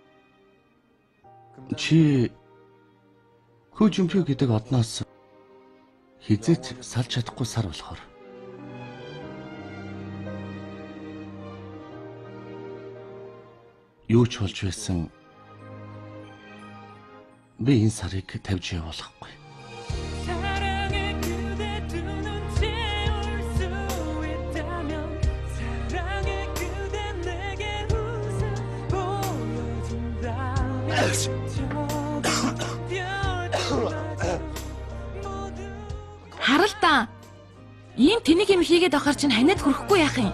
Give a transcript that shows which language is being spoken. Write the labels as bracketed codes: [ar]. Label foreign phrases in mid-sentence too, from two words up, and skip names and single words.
[mn] Чи Күүчмпио гэдэг одноос хизээч салж чадахгүй сар болохоор. Юу ч болж байсан Би энэ сарыг тавьж явуулахгүй. [ko] 사랑의 그대 두 눈 채울 수 있다면 사랑의 그대 내게 웃어 보여준다면 [mn] Харалдаа. Ийм тэнэг юм хийгээд авахар чинь ханиад хүрэхгүй яах юм?